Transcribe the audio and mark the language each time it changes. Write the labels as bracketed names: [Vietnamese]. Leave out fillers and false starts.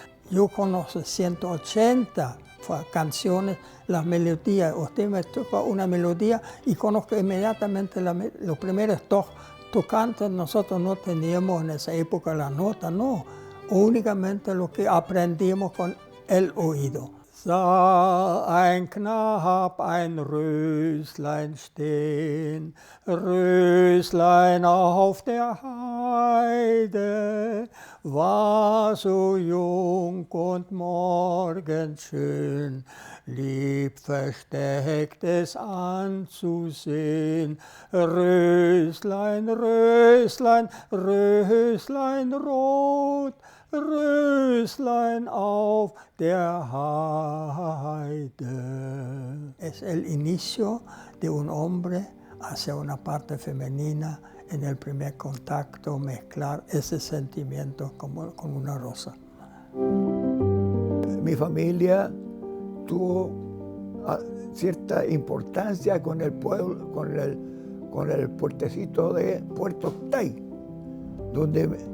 [Spanish] Yo conozco 180 canciones, las melodías. Usted me toca una melodía y conozco inmediatamente los primeros tocantes. Nosotros no teníamos en esa época la nota, no. Únicamente lo que aprendimos con el oído. [German] Sah ein Knab ein Röslein stehen, Röslein auf der Heide, war so jung und morgenschön, lieb versteckt es anzusehen. Röslein, Röslein, Röslein rot, Röslein auf der Heide. [Spanish] Es el inicio de un hombre hacia una parte femenina en el primer contacto, mezclar ese sentimiento como con una rosa. Mi familia tuvo cierta importancia con el pueblo, con el puertecito de Puerto Octay, donde